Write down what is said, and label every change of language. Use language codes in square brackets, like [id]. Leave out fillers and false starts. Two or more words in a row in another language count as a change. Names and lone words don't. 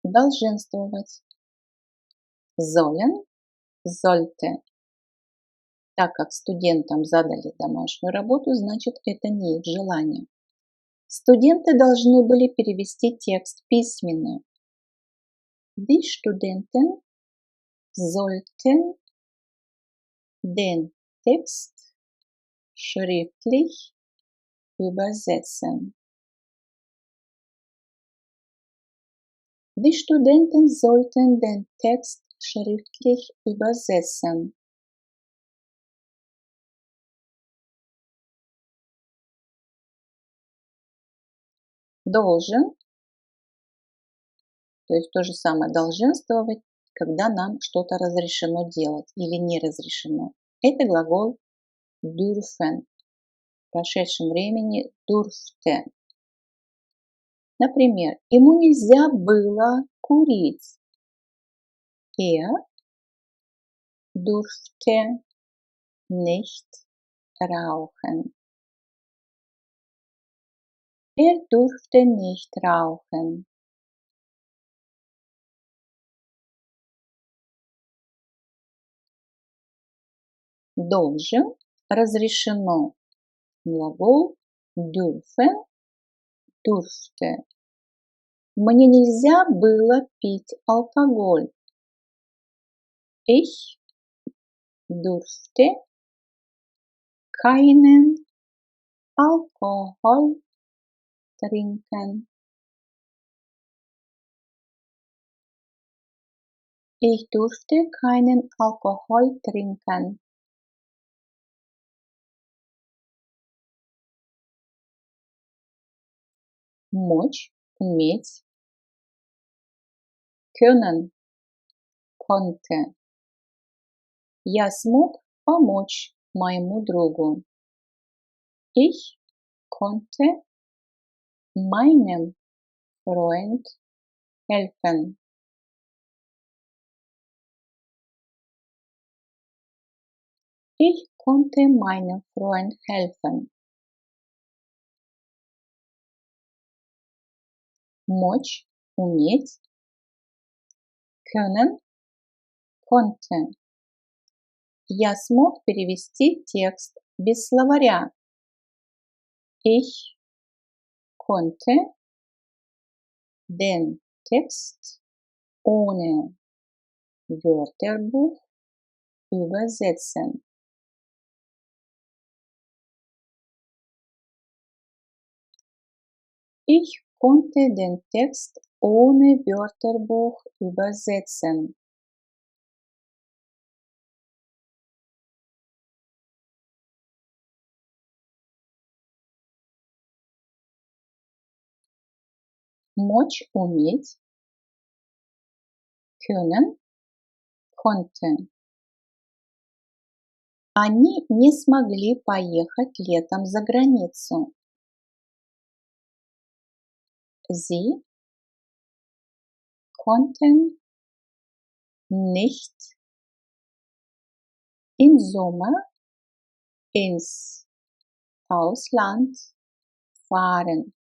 [ru] Долженствовать. [de] Sollen, sollte. [ru] Так как студентам задали домашнюю работу, значит это не их желание. Студенты должны были перевести текст письменно. [de] Die Studenten sollten den Text schriftlich übersetzen. Die Studenten sollten den Text schriftlich übersetzen. [ru] Должен, то есть то же самое долженствовать, когда нам что-то разрешено делать или не разрешено. Это глагол dürfen. В прошедшем времени durfte. Например, ему нельзя было курить. [de] Er durfte nicht rauchen. Er durfte nicht rauchen. [ru] Должен, разрешено. Глагол [de] dürfen, durfte. [ru] Мне нельзя было пить алкоголь. [de] Ich durfte keinen Alkohol trinken. Ich durfte keinen Alkohol trinken. [ru] Мочь, уметь. [de] Können, konnte. [ru] Я смог помочь моему другу. [de] Ich konnte meinem Freund helfen. Ich konnte meinem Freund helfen. [ru] Мочь, уметь. [de] Können, konnte. [ru] Я смог перевести текст без словаря. [de] Ich konnte den Text ohne Wörterbuch übersetzen. Ich konnte den Text ohne Wörterbuch übersetzen. [ru] Мочь, уметь. [de] Können, konnte. [ru] Они не смогли поехать летом за границу. [de] Sie konnten nicht im Sommer ins Ausland fahren.